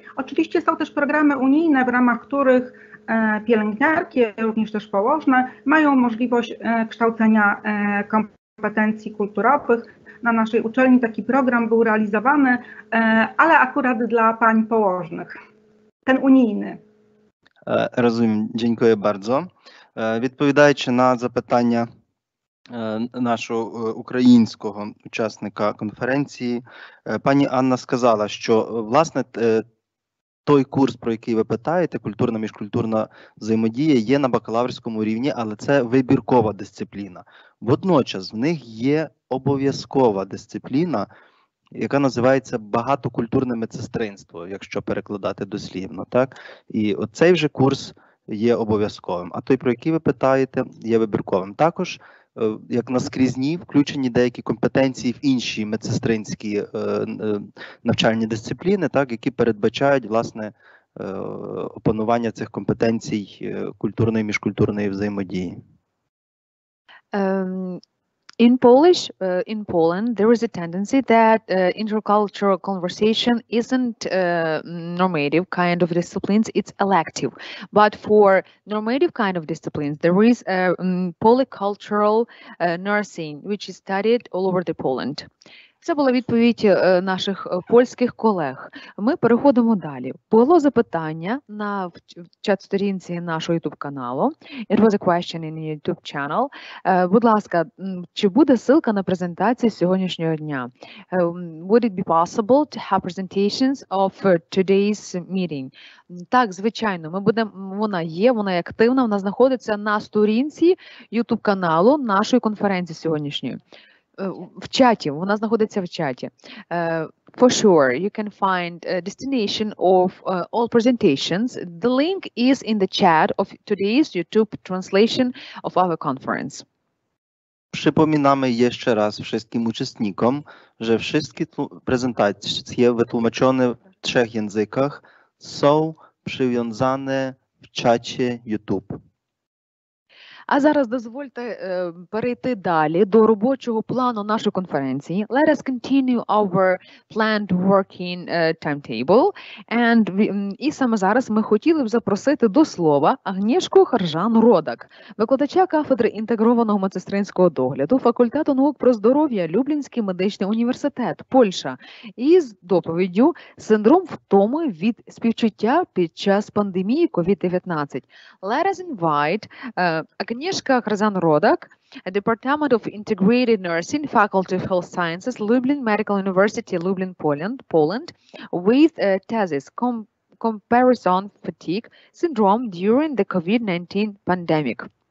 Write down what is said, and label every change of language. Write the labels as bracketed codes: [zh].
[pl] Oczywiście są też programy unijne, w ramach których pielęgniarki, również też położne, mają możliwość kształcenia kompetencji kulturowych. Na naszej uczelni taki program był realizowany, ale akurat dla pań położnych, ten unijny. Rozumiem, dziękuję bardzo. [uk] Відповідаючи на запитання нашого українського учасника конференції, пані Анна сказала, що, власне, той курс, про який ви питаєте, культурна міжкультурна взаємодія, є на бакалаврському рівні, але це вибіркова дисципліна. Водночас в них є обов'язкова дисципліна, яка називається багатокультурне медсестринство, якщо перекладати дослівно, так? І оцей вже курс є обов'язковим, а той, про який ви питаєте, є вибірковим. Також, як наскрізні, включені деякі компетенції в інші медсестринські навчальні дисципліни, так, які передбачають, власне, опанування цих компетенцій культурної і міжкультурної взаємодії. [en] In Polish, in Poland, there is a tendency that intercultural conversation isn't normative kind of disciplines, it's elective. But for normative kind of disciplines, there is polycultural nursing, which is studied all over the Poland. [uk] Це була відповідь наших польських колег. Ми переходимо далі. Було запитання на чат-сторінці нашого YouTube-каналу. [en] It was a question in the YouTube channel. [uk] Будь ласка, чи буде ссылка на презентації сьогоднішнього дня? [en] Would it be possible to have presentations of today's meeting? [uk] Так, звичайно, вона є, вона є активна, вона знаходиться на сторінці YouTube-каналу нашої конференції сьогоднішньої. В чаті, вона знаходиться в чаті. [en] For sure, you can find a destination of all presentations. The link is in the chat of today's YouTube translation of our conference. [pl] Przypominamy jeszcze raz wszystkim uczestnikom, że wszystkie prezentacje wytłumaczone w 3 językach są przywiązane w czacie YouTube. [uk] А зараз дозвольте перейти далі до робочого плану нашої конференції. [en] Let us continue our planned working timetable. [uk] І саме зараз ми хотіли б запросити до слова Агнєшку Харжан-Родак, викладача кафедри інтегрованого медсестринського догляду факультету наук про здоров'я Люблінський медичний університет, Польща, із доповіддю «Синдром втоми від співчуття під час пандемії COVID-19». [en] Let us invite Agnieszka Harjan-Rodak, Department of Integrated Nursing, Faculty of Health Sciences, Lublin Medical University, Lublin, Poland, with thesis Comparison Fatigue Syndrome during the COVID-19 pandemic.